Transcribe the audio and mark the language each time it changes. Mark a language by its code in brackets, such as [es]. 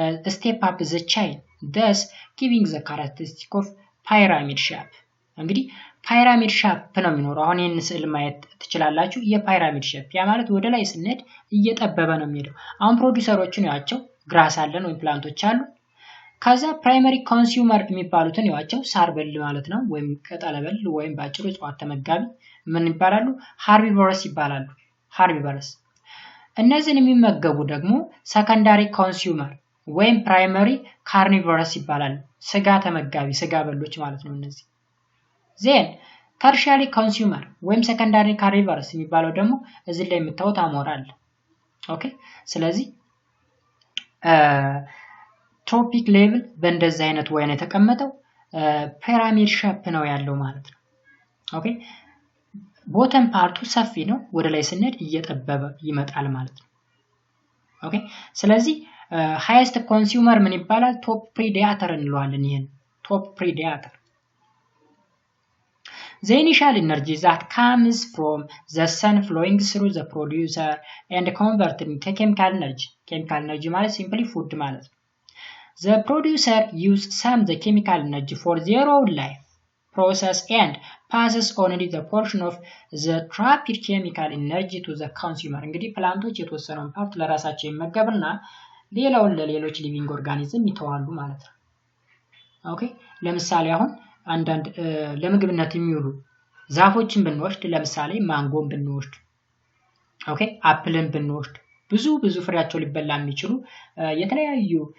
[en] step up the chain, thus giving the characteristic of pyramid shape. [am] እንግዲህ ፓይራሚድ ሼፕ ነው የሚኖረው። አሁን ይሄን ስዕል ማየት ትችላላችሁ። የፓይራሚድ ሼፕ ያ ማለት ወደ ላይ ስንሄድ እየጠበበ ነው የሚሄደው። አሁን ፕሮዲዩሰሮችን ያቸው ግራስ አለን ወይ ፕላንቶች አሉ። ከዛ ፕራይመሪ ኮንሱመር የሚባሉትን ያቸው ሳርበል ማለት ነው ወይም ቅጠለበል ወይም ባጭሩ እጽዋት ተመጋቢ ምን ይባላሉ? ሃርቢቮረስ ይባላሉ። ሃርቢቮረስ። እነዚህን የሚመገቡ ደግሞ ሰከንዳሪ ኮንሱመር ወይም ፕራይመሪ ካርኒቮረስ ይባላሉ። ስጋ ተመጋቢ ስጋ በሎች ማለት ነው እነዚህ። then tertiary consumer ወይም secondary carnivorous የሚባለው ደግሞ እዚህ ላይ የምታዩት አሞራ አለ። ኦኬ ስለዚህ ትሮፒክ ሌቭል በእንደዚህ አይነት ወይ ነው የተቀመጠው ፒራሚድ ሼፕ ነው ያለው ማለት ነው። ኦኬ ቦተም ፓርቱ ሰፊ ነው ወደ ላይ ስንሄድ እየጠበበ ይመጣል ማለት ነው። ኦኬ ስለዚህ highest consumer ምን ይባላል? top predator እንለዋለን። ይሄን top predator. [en] The initial energy that comes from the sun flowing through the producer and converted into chemical energy. Chemical energy [am] ማለት simply food ማለት ነው. [en] The producer uses some the chemical energy for their own life process and passes only the portion of the trapped chemical energy to the consumer. [am] እንግዲህ ፕላንቶች የተወሰነውን ፓርት ለራሳቸው ይመገቡና ሌላውን ለሌሎች ሊቪንግ ኦርጋኒዝም ይተዋሉ ማለት ነው። ኦኬ ለምሳሌ አሁን አንዳንድ ለምግብነት የሚውሉ ዛፎችን ብንወስድ ለምሳሌ ማንጎን ብንወስድ ኦኬ አፕልን ብንወስድ ብዙ ፍሬያቸው ሊበላ የሚችሉ የተለያዩ